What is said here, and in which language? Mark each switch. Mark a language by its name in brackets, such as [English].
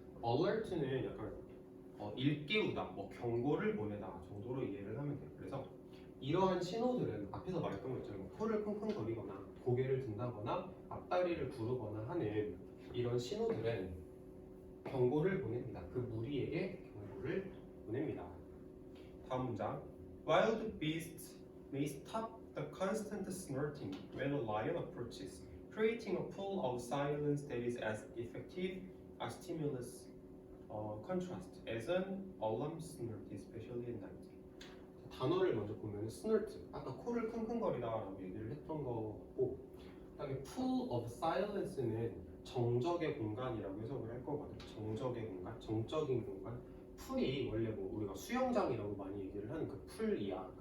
[Korean] alert는 약간 일깨우다, 뭐 경고를 보내다 정도로 이해를 하면 돼. 그래서 이러한 신호들은 앞에서 말했던 것처럼 코를 킁킁거리거나 고개를 든다거나 앞다리를 구르거나 하는 이런 신호들은 경고를 보냅니다. 그 무리에게 경고를 보냅니다. 다음 문장. [English] Wild beasts may stop the constant snorting when a lion approaches, creating a pool of silence that is as effective a stimulus contrast as an alarm snort, especially at night. [Korean] 단어를 먼저 보면 snort, 아까 코를 킁킁거리다라고 얘기를 했던 거고, 그다음에 pool of silence는 정적의 공간이라고 해석을 할 거거든. 정적의 공간, 정적인 공간. 풀이 원래 뭐 우리가 수영장이라고 많이 얘기를 하는 그 풀이야.